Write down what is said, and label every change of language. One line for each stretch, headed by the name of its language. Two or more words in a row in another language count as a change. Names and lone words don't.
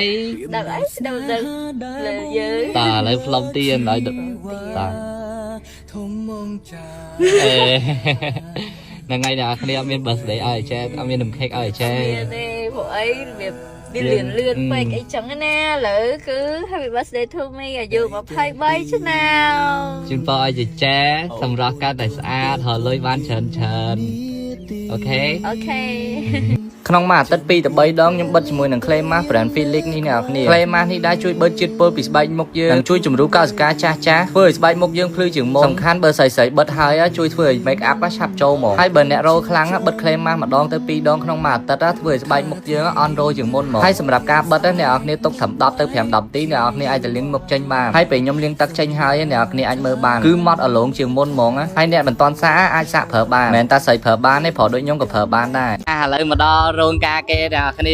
Khmer: ដល់អីដល់លើយើង តាឥឡូវផ្លុំទៀនឲ្យតា ហ្នឹងហើយអ្នកគ្នាអត់មាន birthday ឲ្យចែអត់មាននំខេកឲ្យចែ មានទេព្រោះអីរបៀបវាលឿនពេកអីចឹងណាឥឡូវគឺ
English: Happy birthday to me
Khmer: អាយុ23ឆ្នាំ ជូនពរឲ្យចែសម្រាប់ការតែស្អាតរលុយបានច្រើនអូខេ អូខេ ក្នុងមួយអាទិត្យ 2 ទៅ 3 ដងខ្ញុំបិទជាមួយនឹង Clay Mask brand Felix នេះអ្នកគ្នា Clay Mask នេះដែរជួយបឺតជាតិពុលពីស្បែកមុខយើងនិងជួយជំរុញកោសិកាចាស់ចាស់ ធ្វើឲ្យស្បែកមុខយើងភ្លឺជាងមុនសំខាន់បើស្រីបិទហើយជួយធ្វើឲ្យ
English: make up
Khmer: ឆាប់ចូលមកហើយបើអ្នករោខ្លាំងបិទ Clay Mask ម្ដងទៅ 2 ដងក្នុងមួយអាទិត្យធ្វើឲ្យស្បែកមុខយើងអន់រោជាងមុនមកហើយសម្រាប់ការបិទអ្នកនរគ្នាទុកត្រឹម 10 ទៅ 5 នាទីអ្នកនរគ្នាអាចទៅលាងមុខចេញបានហើយពេលខ្ញុំលាងទឹកចេញហើយអ្នកនរគ្នាអាចមើលបានគឺម៉ត់អលងជាងមុនហ្មងហើយអ្នកមិនទាន់សាអាចសាកប្រើបានមិនមែនតែស្រីប្រើបានទេព្រោះដូចខ្ញុំក៏ប្រើបានដែរឥឡូវមកដល់រោងការគេអ្នកគ្នា